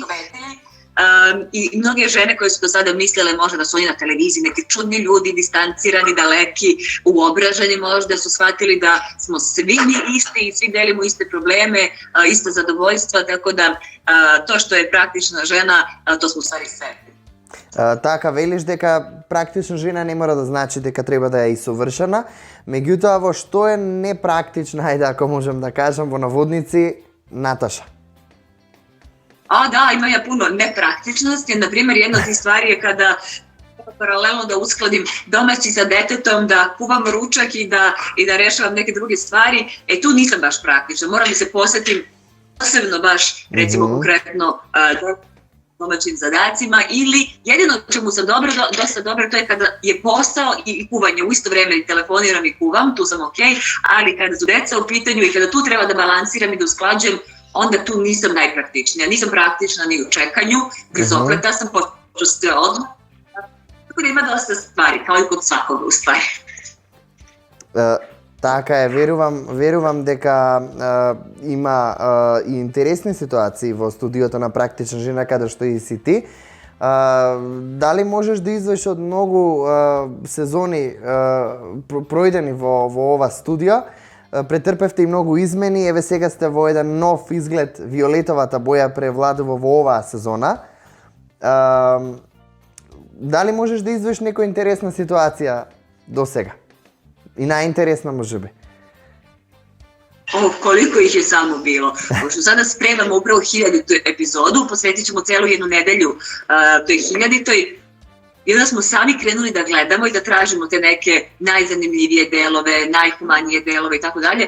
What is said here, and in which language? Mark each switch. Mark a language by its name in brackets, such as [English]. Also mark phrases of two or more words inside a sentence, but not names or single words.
[Serbian] I mnoge žene koje su do sada mislile možda da su oni na televiziji neki čudni ljudi, distancirani, daleki, uobraženi možda, su shvatili da smo svi mi isti i svi delimo iste probleme, ista zadovoljstva, tako da to što je praktična žena, to smo u stvari sve. [Macedonian] Така, велиш дека практична жена не мора да значи дека треба да е и совршена, меѓутоа во што е непрактична, ајде ако можем да кажам во наводници, Наташа? [Serbian] Da, ima ja puno nepraktičnosti. Naprimjer, jedna od tih stvari je kada paralelno da uskladim domaći sa detetom, da kuvam ručak i da rešavam neke druge stvari. Tu nisam baš praktična. Moram da se posvetim posebno baš, recimo konkretno domaćim zadacima ili jedino čemu sam dosta dobra, to je kada je posao i kuvanje u isto vreme, telefoniram i kuvam, tu sam okej, ali kada su deca u pitanju i kada tu treba da balansiram i da usklađujem, onda tu nisam najpraktičnija. Nisam praktična ni u čekanju, bez okreta sam počeo odmah. Tako da ima dosta stvari, kao i kod svakoga u stvari. [Macedonian] Така е, верувам дека има и интересни ситуации во студиото на Практична жена, каде што и си ти. Дали можеш да извадиш од многу сезони пројдени во ова студио? Претрпевте и многу измени, еве сега сте во еден нов изглед, виолетовата боја превладува во оваа сезона. Дали можеш да извадиш некоја интересна ситуација до сега? [Serbian] I najinteresna može bi. Koliko ih je samo bilo. Pošto sada spremamo upravo 1000-tu epizodu, posvetit ćemo celu jednu nedelju toj 1000-toj. I onda smo sami krenuli da gledamo i da tražimo te neke najzanimljivije delove, najhumanije delove i tako dalje.